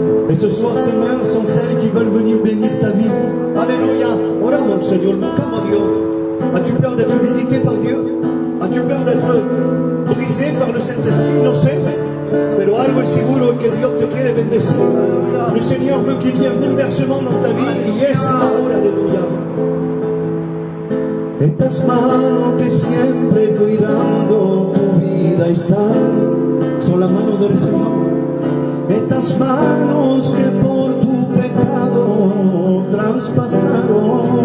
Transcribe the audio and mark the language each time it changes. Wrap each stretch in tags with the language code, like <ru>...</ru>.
<fr>Et ce soir, Seigneur, sont celles qui veulent venir bénir ta vie. Alléluia.</fr> <es>Oramos al Señor, buscamos a Dios.</es> <fr>As-tu peur d'être visité par Dieu? As-tu peur d'être brisé par le Saint-Esprit?</fr> <es>No sé. Pero algo es seguro que Dios te quiere bendecir.</es> <fr>Le Seigneur veut qu'il y ait un bouleversement dans ta vie.</fr> <es>Y es ahora, aleluya. Estas manos que siempre cuidando tu vida están. Son las manos del Señor. Estas manos que por tu pecado traspasaron.</es>